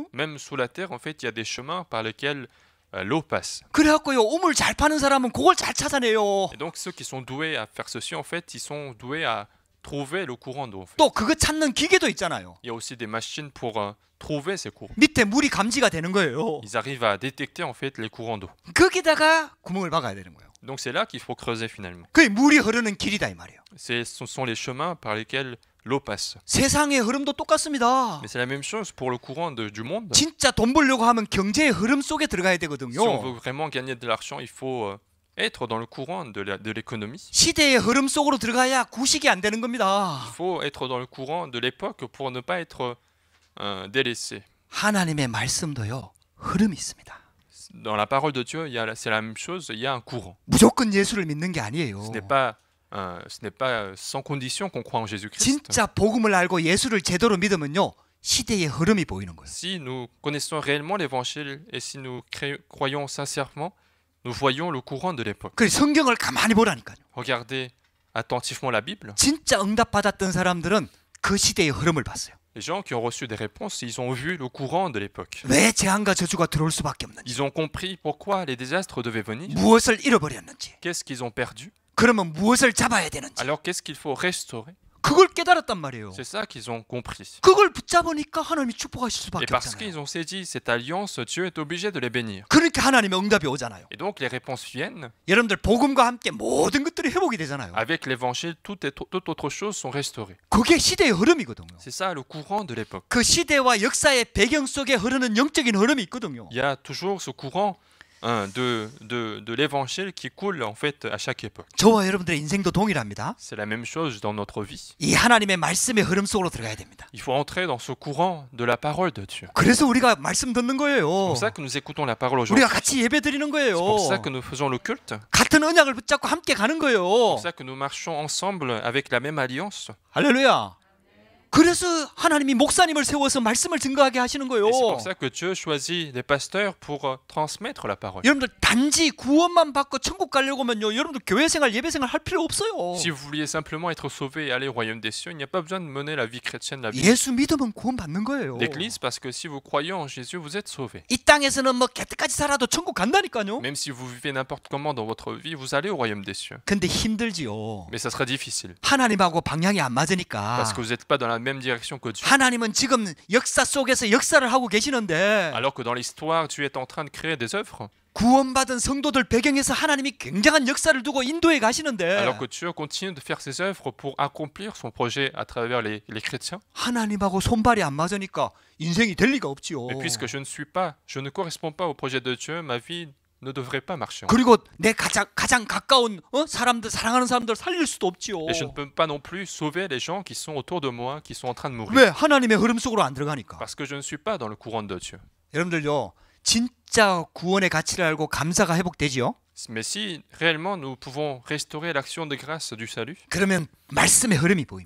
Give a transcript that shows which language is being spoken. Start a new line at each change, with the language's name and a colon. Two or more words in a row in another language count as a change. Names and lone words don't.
French: Même sous la terre, en fait, il y a des chemins par lesquels l'eau passe.
Korean: 그래갖고요. 우물 잘 파는 사람은 그걸 잘 찾아내요.
French: Et donc ceux qui sont doués à faire ceci, en fait, ils sont doués à trouver le courant d'eau. En fait.
Korean: 또 그거 찾는 기계도 있잖아요.
French: Il y a aussi des machines pour trouver ces courants.
Korean: 밑에 물이 감지가 되는 거예요.
French: Ils arrivent à détecter en fait les courants d'eau.
Korean: 거기다가 구멍을 박아야 되는 거예요.
French: Donc c'est là qu'il faut creuser finalement.
Korean: 그게 물이 흐르는 길이다 이 말이에요.
French: Ce sont les chemins par lesquels l'eau passe.
Korean: 세상의 흐름도 똑같습니다.
French: Mais c'est la même chose pour le courant du monde.
Korean: 진짜 돈 벌려고 하면 경제의 흐름 속에 들어가야
French: Si on
Korean: 되거든요.
French: veut vraiment gagner de l'argent, il faut être dans le courant de l'économie.
Korean: 시대의 흐름 속으로 들어가야 구식이 안 되는 겁니다.
French: Il faut être dans le courant de l'époque pour ne pas être délaissé.
Korean: 하나님의 말씀도요. 흐름이 있습니다.
French: Dans la parole de Dieu, c'est la même chose, il y a un courant.
Korean: 무조건 예수를 믿는 게 아니에요.
French: Ce n'est pas sans condition qu'on croit en Jésus-Christ.
Korean: 진짜 복음을 알고 예수를 제대로 믿으면요. 시대의 흐름이 보이는 거예요.
French: Si nous connaissons réellement l'évangile et si nous croyons sincèrement, nous voyons le courant de l'époque.
Korean: 그 성경을 가만히 보라니까요.
French: Regardez attentivement la Bible.
Korean: 진짜 응답받았던 사람들은 그 시대의 흐름을 봤어요.
French: Les gens qui ont reçu des réponses, ils ont vu le courant de l'époque.
Korean: 왜 재앙과 저주가 들어올 수밖에 없는지,
French: Ils ont compris pourquoi les désastres devaient venir.
Korean: 무엇을 잃어버렸는지,
French: Qu'est-ce qu'ils ont perdu?
Korean: 그러면 무엇을 잡아야 되는지,
French: Alors qu'est-ce qu'il faut restaurer?
Korean: 그걸 깨달았단 말이에요.
French: C'est ça qu'ils ont compris.
Korean: 그걸 붙잡으니까 하나님이 축복하실
French: Et
Korean: 수밖에
French: parce
Korean: 없잖아요.
French: qu'ils ont saisi cette alliance, Dieu est obligé de les bénir.
Korean: 그러니까 하나님의 응답이 오잖아요.
French: Et donc les réponses viennent.
Korean: 여러분들 복음과 함께 모든 것들이 회복이 되잖아요.
French: Avec l'évangile, toute autre chose sont restaurées.
Korean: 그게 시대의 흐름이거든요.
French: C'est ça le courant de l'époque.
Korean: 그 시대와 역사의 배경 속에 흐르는 영적인 흐름이 있거든요.
French: Il y a toujours ce courant de l'évangile qui coule en fait à chaque époque.
Korean: 저와 여러분들의 인생도 동일합니다.
French: C'est la même chose dans notre vie.
Korean: 이 하나님의 말씀의 흐름 속으로 들어가야 됩니다.
French: Il faut entrer dans ce courant de la parole de Dieu.
Korean: 그래서 우리가 말씀 듣는 거예요.
French: C'est pour ça que nous écoutons la parole aujourd'hui.
Korean: 우리가 같이 예배 드리는 거예요.
French: C'est pour ça que nous faisons le culte. C'est
Korean: 같은 언약을 붙잡고 함께 가는 거예요.
French: pour ça que nous marchons ensemble avec la même alliance.
Korean: 할렐루야. 그래서 하나님이 목사님을 세워서 말씀을 증거하게 하시는 거예요.
French: Et c'est pour ça que Dieu choisit des pasteurs pour transmettre la parole.
Korean: 여러분들 단지 구원만 받고 천국 가려고 하면요. 여러분들 교회 생활, 예배 생활 할 필요 없어요.
French: Si vous vouliez simplement être sauvé et aller au royaume des cieux, il n'y a pas besoin de mener la vie chrétienne, la vie
Korean: 예수 믿으면 구원 받는 거예요.
French: d'église, parce que si vous croyez en Jésus, vous êtes sauvé.
Korean: 이 땅에서는 뭐 개떡같이 살아도 천국 간다니까요.
French: Même si vous vivez n'importe comment dans votre vie, vous allez au royaume des cieux.
Korean: 근데 힘들지요.
French: Mais ça sera difficile,
Korean: 하나님하고 방향이 안 맞으니까.
French: parce que vous n'êtes pas dans la même direction que Dieu.
Korean: 하나님은 지금 역사 속에서 역사를 하고 계시는데
French: Alors que dans l'histoire, Dieu est en train de créer des œuvres,
Korean: 구원받은 성도들 배경에서 하나님이 굉장한 역사를 두고 인도해 가시는데
French: alors que Dieu continue de faire ses œuvres pour accomplir son projet à travers les chrétiens.
Korean: 하나님하고 손발이 안 맞으니까 인생이 될 리가 없지요.
French: Mais puisque je ne corresponds pas au projet de Dieu, ma vie ne devrait pas marcher.
Korean: 그리고 내 가장 가까운 사람들 사랑하는 사람들 살릴 수도 없지요.
French: Et je ne peux pas non plus sauver les gens qui sont autour de moi, qui sont en train de mourir.
Korean: 왜? 하나님의 흐름 속으로 안 들어가니까.
French: Parce que je ne suis pas dans le courant de Dieu.
Korean: 여러분들요. 진짜 구원의 가치를 알고 감사가 회복되지요.
French: Mais si réellement nous pouvons restaurer l'action de grâce du salut,
Korean: 그러면 말씀의 흐름이 보입니다.